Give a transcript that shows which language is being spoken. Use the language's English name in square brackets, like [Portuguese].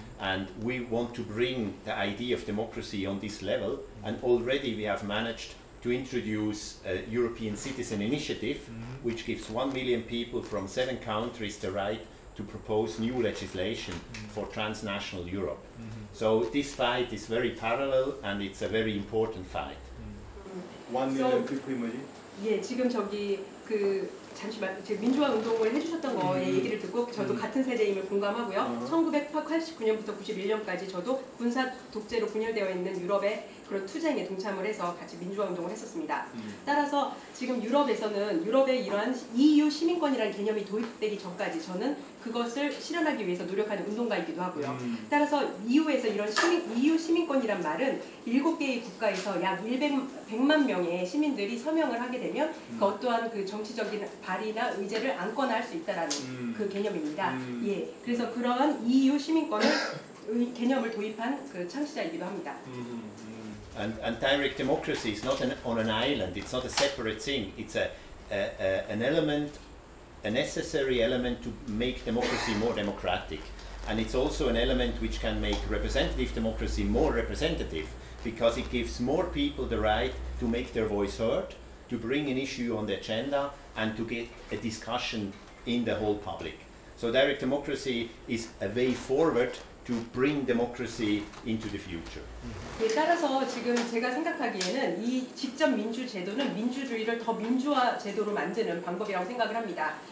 [English] And we want to bring the idea of democracy on this level, and already we have managed to introduce a European Citizen Initiative, which gives 1 million people from 7 countries the right to propose new legislation for transnational Europe. So this fight is very parallel, and it's a very important fight. 1 million people [Korean] 뭐지? 예, 지금 저기 잠시만 민주화 운동을 해주셨던 거에 얘기를 듣고 저도 같은 세대임을 공감하고요. 1989년부터 91년까지 저도 군사 독재로 분열되어 있는 유럽의 그런 투쟁에 동참을 해서 같이 민주화 운동을 했었습니다. 따라서 지금 유럽의 이러한 EU 시민권이라는 개념이 도입되기 전까지 저는 그것을 실현하기 위해서 노력하는 운동가이기도 하고요. 따라서 EU에서 이런 EU 시민권이란 말은 7개의 국가에서 약 100만 명의 시민들이 서명을 하게 되면 그 어떠한 그 정치적인 발의나 의제를 안거나 할 수 있다라는 그 개념입니다. 예, 그래서 그러한 EU 시민권을 개념을 도입한 그 창시자이기도 합니다. [English] And direct democracy is not on an island. It's not a separate thing. It's an element, a necessary element to make democracy more democratic. And it's also an element which can make representative democracy more representative, because it gives more people the right to make their voice heard, to bring an issue on the agenda, and to get a discussion in the whole public. So direct democracy is a way forward to bring democracy into the future. [Korean] 예, 따라서 지금 제가 생각하기에는 이 직접 민주 제도는 민주주의를 더 민주화 제도로 만드는 방법이라고 생각을 합니다.